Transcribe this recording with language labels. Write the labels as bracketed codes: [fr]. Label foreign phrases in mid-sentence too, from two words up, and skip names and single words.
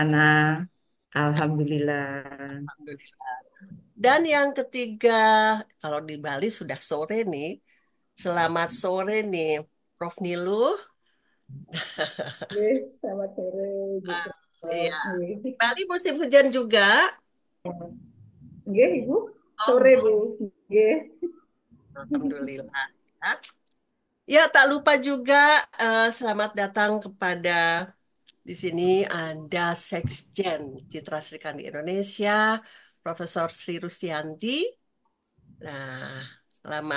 [id] Ana. Alhamdulillah. Alhamdulillah. Dan yang ketiga, kalau di Bali sudah sore nih. Selamat sore nih, Prof. Nilu. Nggih, selamat sore Ah, juga. iya. Di Nggih, Bali musim hujan juga. nggih, Ibu. Sore, Oh, Bu. Nggih. Alhamdulillah. Ya, ya, tak lupa juga selamat datang kepada di sini ada Seksjen Citra Sri Kandi Indonesia, Profesor Sri Rustianti. Nah, selamat.